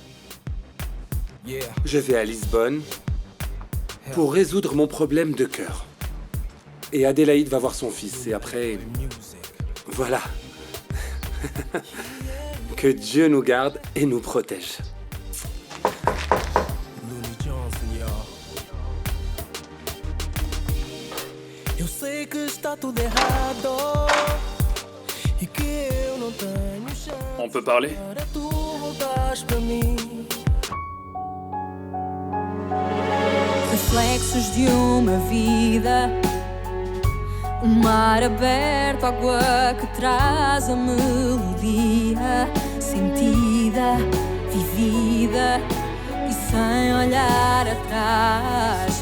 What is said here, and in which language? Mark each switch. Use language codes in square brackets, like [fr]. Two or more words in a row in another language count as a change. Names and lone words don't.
[fr] Je vais à Lisbonne pour résoudre mon problème de cœur. Et Adélaïde va voir son fils, et après... Voilà. Que Dieu nous garde et nous protège. [pt] Eu sei que está tudo errado e que eu não tenho chance. [fr] On peut parler? [pt] Para tu voltares para mim. Reflexos de uma vida, mar aberto, água que traz a melodia sentida, vivida e sem olhar atrás.